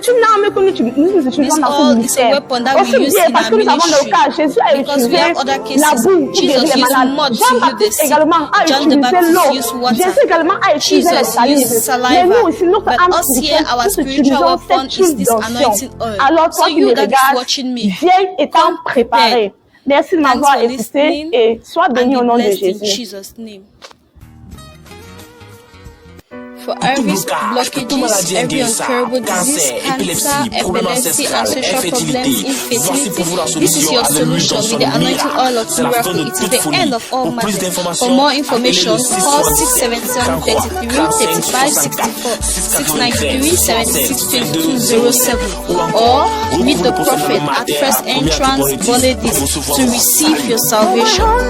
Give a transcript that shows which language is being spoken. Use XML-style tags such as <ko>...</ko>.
<en>This oil is a weapon that we use in our ministry because we have other cases. Jesus used mud to heal the sick. John the Baptist used water. Jesus used saliva. But us here, our spiritual weapon is this anointing oil. So you that is watching me, come prepared.</en> <fr>Merci de m'avoir écouté et sois béni au nom de Jésus.</fr> <en>In Jesus' name. for every blockages, every incurable disease, cancer, epilepsy, ancestral problems, infertility. This is your solution with the anointing oil of miracle. It is the end of all matters. For more information, call 677 33 35 64, 693 76 2207, or meet the prophet at first entrance Boledis to receive your salvation.</en>